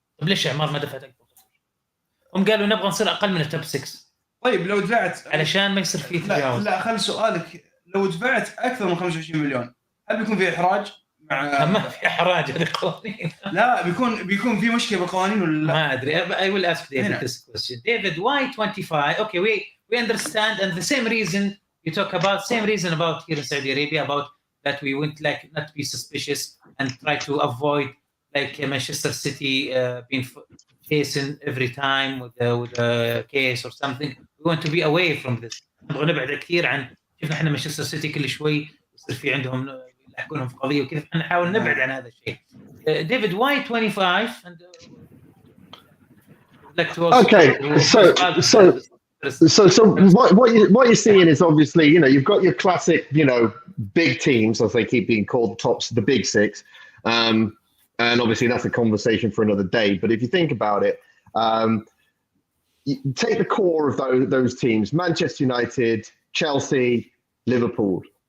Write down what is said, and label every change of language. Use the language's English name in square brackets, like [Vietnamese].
[Arabic] طيب ليش اعمار ما دفعت اكثر؟ هم قالوا نبغى نصير اقل من التوب 6. طيب لو دفعت علشان ما يصير فيه تجاوز. لا خلي سؤالك، لو دفعت اكثر من 25 مليون هل بيكون في احراج؟ ما في احراج، هذه قوانين. لا بيكون في مشكله بالقوانين ولا لا؟ ما ادري. [English] I will ask David this question. David, why 25? Okay, we understand, and the same reason you talk about, same reason about here in Saudi Arabia, about that we wouldn't like not to be suspicious and try to avoid like Manchester City being facing every time with a case or something. We want to be away from this. [Arabic] نبغى نبعد كثير عن شوف احنا مانشستر سيتي كل شوي يصير في عندهم يحكونهم في قضيه وكذا، احنا نحاول نبعد عن هذا الشيء. [English] David, why 25? And like to also okay, So what you're seeing is obviously, you've got your classic, big teams, as they keep being called, the big six. And obviously that's a conversation for another day. But if you think about it, you take the core of those teams: Manchester United, Chelsea, Liverpool.